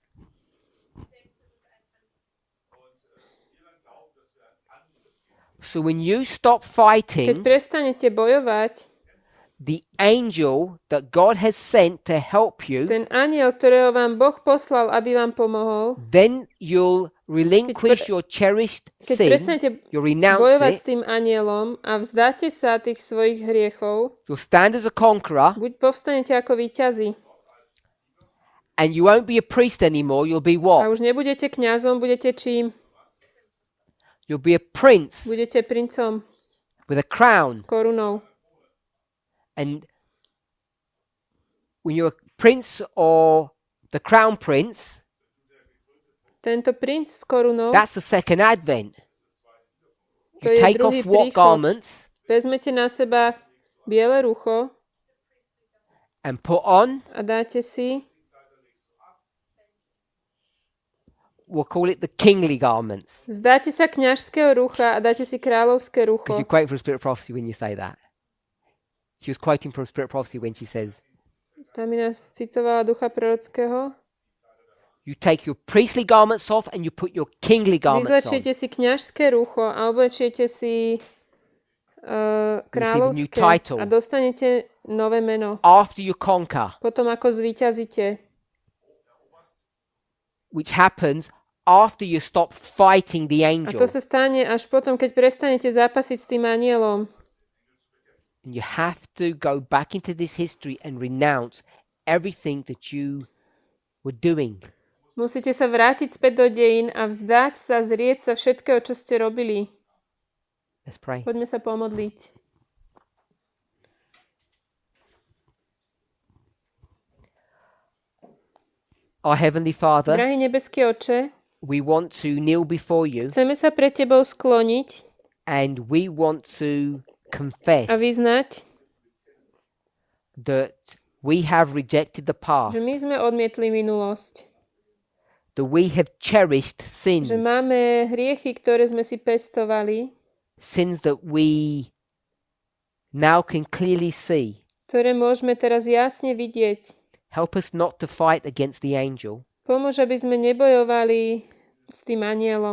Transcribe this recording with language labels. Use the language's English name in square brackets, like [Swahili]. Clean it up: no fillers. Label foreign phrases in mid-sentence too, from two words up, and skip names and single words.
[English] So when you stop [Slovak] Keď [English] fighting, [Slovak] prestanete bojovať, [English] the angel that God has sent to help you, [Slovak] ten anjel, ktorého vám Boh poslal, aby vám pomohol, [English] then you'll relinquish your cherished [Slovak] keď [English] sin, [Slovak] prestanete [English] you'll renounce [Slovak] bojovať s [English] it, [Slovak] tým anjelom a vzdáte sa tých svojich hriechov, [English] you'll stand as a conqueror, [Slovak] buď povstanete ako víťazi [English] and you won't be a priest anymore, you'll be [Slovak] a [English] what? [Slovak] už nebudete kňazom, budete čím? [English] You'll be a prince [Slovak] Budete princom [English] with a crown. [Slovak] s korunou. [English] And when you're a prince or the crown prince, [Slovak] Tento princ s korunou, [English] that's the second advent. [Slovak] to [English] You [Slovak] je [English] take off [Slovak] druhý [English] what [Slovak] príchod. [English] garments [Slovak] Vezmete na seba biele rucho [English] and put on, [Slovak] a dáte si, [English] we'll call it the kingly garments. [Slovak] vzdáte sa kňažského rucha a dáte si kráľovské [English] Because [Slovak] rucho. [English] you quote from Spirit of Prophecy when you say that. She was quoting from Spirit of Prophecy when she says, [Slovak] Tam mi nás citovala ducha prorockého. [English] you take your priestly garments off and you put your kingly garments on. [Slovak] Vyzlečiete si kňažské rucho a oblečiete si [English] new [Slovak] kráľovské [English] title. [Slovak] a dostanete nové meno. [English] After you conquer, [Slovak] Potom ako zvíťazíte. [English] which happens after you stop fighting the [Slovak] A [English] angel. [Slovak] to sa stane až potom, keď prestanete zápasiť s tým anielom. [English] And you have to go back into this history and renounce everything that you were doing. [Slovak] Musíte sa vrátiť späť do dejín a vzdať sa, zrieť sa všetkého, čo ste robili. [English] Let's pray. [Slovak] Poďme sa pomodliť. [English] Our Heavenly Father, [Slovak] Drahý nebeský Oče, [English] we want to kneel before you [Slovak] chceme sa pred Tebou skloniť [English] and we want to confess [Slovak] a vyznať, [English] that we have rejected the past, [Slovak] že my sme odmietli minulosť. [English] that we have cherished sins, [Slovak] Že máme hriechy, ktoré sme si pestovali, [English] sins that we now can clearly see. [Slovak] ktoré môžeme teraz jasne vidieť. [English] Help us not to fight against the angel. [Slovak] Pomôž, aby sme nebojovali s tým anielom,